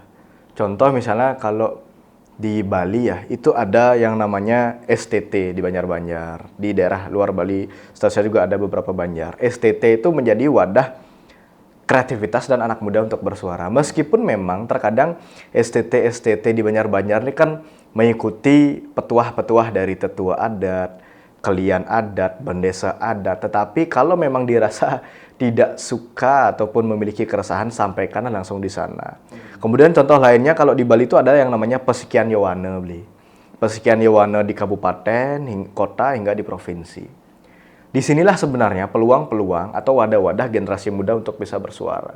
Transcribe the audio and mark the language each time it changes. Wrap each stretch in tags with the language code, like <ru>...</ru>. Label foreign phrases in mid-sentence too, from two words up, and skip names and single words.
<id>Contoh misalnya kalau di Bali ya, itu ada yang namanya STT di Banjar-Banjar. Di daerah luar Bali, setahu saya juga ada beberapa banjar. STT itu menjadi wadah kreativitas dan anak muda untuk bersuara. Meskipun memang terkadang STT di Banjar-Banjar ini kan mengikuti petuah-petuah dari tetua adat, kelian adat, bendesa adat. Tetapi kalau memang dirasa tidak suka ataupun memiliki keresahan, sampaikan langsung di sana. Kemudian contoh lainnya kalau di Bali itu ada yang namanya Pesekian Yawana, Beli. Pesekian Yawana di kabupaten, kota hingga di provinsi. Disinilah sebenarnya peluang-peluang atau wadah-wadah generasi muda untuk bisa bersuara.</id>